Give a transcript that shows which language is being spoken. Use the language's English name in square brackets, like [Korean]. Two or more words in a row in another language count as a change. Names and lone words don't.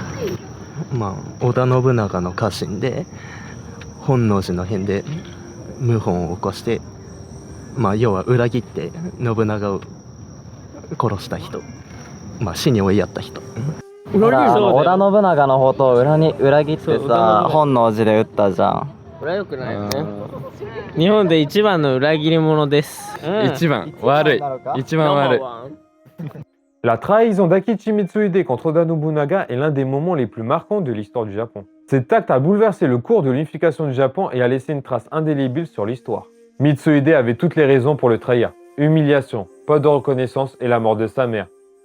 [Japanese] 織田信長の家臣で本能寺の変で謀反を起こして、要は裏切って信長を殺した人、死に追いやった人。織田織田信長のことを裏切ってさ、本能寺で撃ったじゃん。これは良くないよね。日本で一番の裏切り者です。一番悪い。一番悪い。 [French] La trahison d'Akechi Mitsuhide contre Oda Nobunaga est l'un des moments les plus marquants de l'histoire du Japon. Cet acte a bouleversé le cours de l'unification du Japon et a laissé une trace indélébile sur l'histoire. Mitsuhide avait toutes les raisons pour le trahir. Humiliation, pas de reconnaissance et la mort de sa mère.